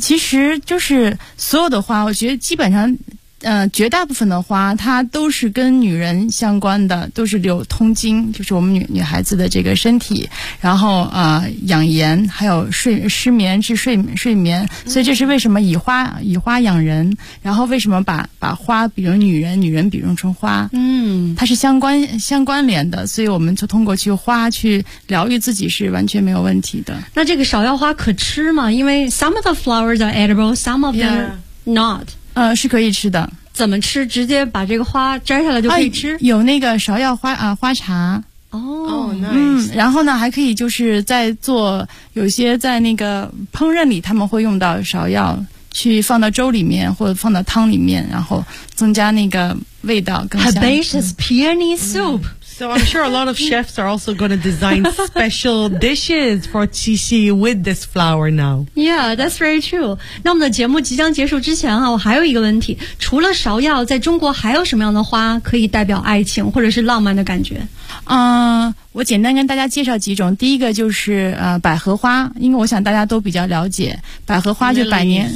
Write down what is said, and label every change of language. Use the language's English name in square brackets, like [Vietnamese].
[Chinese] 其实就是所有的花，我觉得基本上绝大部分的花它都是跟女人相关的，都是有通经，就是我们女孩子的这个身体，然后养颜，还有失眠治睡眠。所以这是为什么以花养人，然后为什么把花比如女人，女人比如成花。嗯，它是相关联的，所以我们就通过去花去疗愈自己是完全没有问题的。那这个芍药花可吃吗？因为 [English] some of the flowers are edible, some of them not。 [Chinese] 是可以吃的。怎么吃？直接把这个花摘下来就可以吃？有那个芍药花花茶。哦， [English] nice。 [Chinese] 然后呢，还可以就是在做有些在那个烹饪里，他们会用到芍药，去放到粥里面或者放到汤里面，然后增加那个味道更香。 [English] Herbaceous peony soup。 So I'm sure a lot of chefs are also going to design special dishes for Qixi with this flower now. Yeah, that's very true. [Chinese] 那我们的节目即将结束之前啊，我还有一个问题，除了芍药，在中国还有什么样的花可以代表爱情或者是浪漫的感觉？我简单跟大家介绍几种。第一个就是百合花，因为我想大家都比较了解百合花，就百年